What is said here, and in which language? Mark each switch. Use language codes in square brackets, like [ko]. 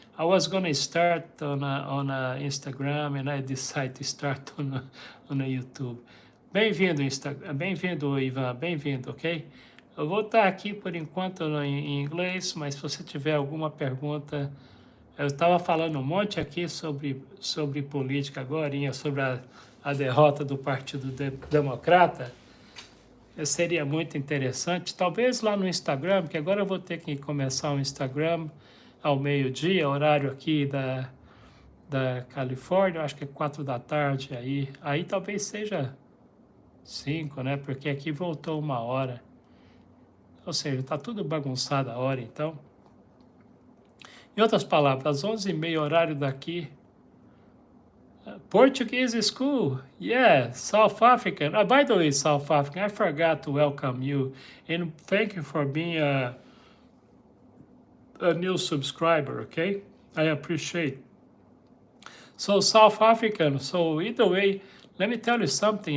[en] I was gonna start on Instagram and I decided to start on a YouTube. [pt] Bem-vindo, bem-vindo, Ivan, bem-vindo, ok? Eu vou estar aqui por enquanto em inglês, mas se você tiver alguma pergunta, eu estava falando um monte aqui sobre política agora, sobre a derrota do Partido Democrata. Seria muito interessante, talvez lá no Instagram, porque agora eu vou ter que começar o Instagram ao meio-dia, horário aqui da Califórnia, acho que é 4 da tarde, aí talvez seja 5, né? Porque aqui voltou 1 hora. Ou seja, está tudo bagunçado a hora, então. Em outras palavras, às 11h30, horário daqui. [en] Portuguese school, yeah, South African. By the way, South African, I forgot to welcome you and thank you for being a new subscriber, okay? I appreciate. So South African, so either way, let me tell you something.